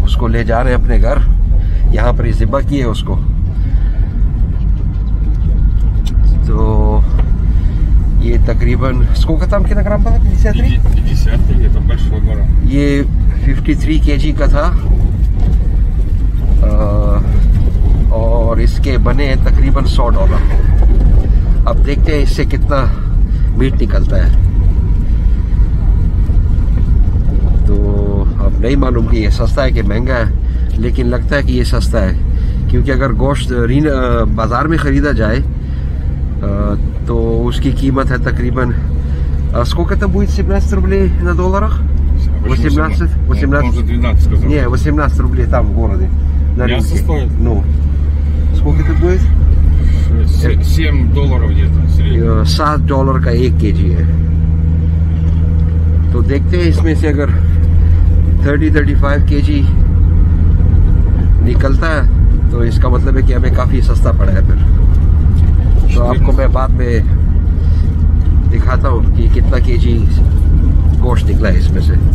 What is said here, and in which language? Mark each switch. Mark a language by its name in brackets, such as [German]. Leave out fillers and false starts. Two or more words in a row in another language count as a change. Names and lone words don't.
[Hindi] उसको ले जा रहे हैं अपने घर। यहाँ पर ज़िबा की है उसको। तो ये तकरीबन इसको खत्म कितना ग्राम का था? 50, [Russian] это большой баран। [Hindi] ये 53 kg का था। और इसके बने हैं तकरीबन $100। अब देखते हैं इससे कितना मीट निकलता है। तो अब नहीं मालूम कि ये सस्ता है कि महंगा है, लेकिन लगता है कि ये सस्ता है, क्योंकि अगर गोश्त बाज़ार में ख़रीदा जाए तो उसकी कीमत है तकरीबन [Russian] сколько это будет 17 рублей на долларах? 18? Он уже 12 сказал. Не, 18 рублей там в городе. На Мясо рынке. стоит? Ну. Сколько это будет? $7 где-то. [Hindi] $7 का 1 kg है। तो देखते हैं इसमें से अगर 30-35 kg निकलता है तो इसका मतलब है कि हमें काफ़ी सस्ता पड़ा है फिर। तो आपको मैं बाद में दिखाता हूँ कि कितना kg गोश्त निकला है इसमें से।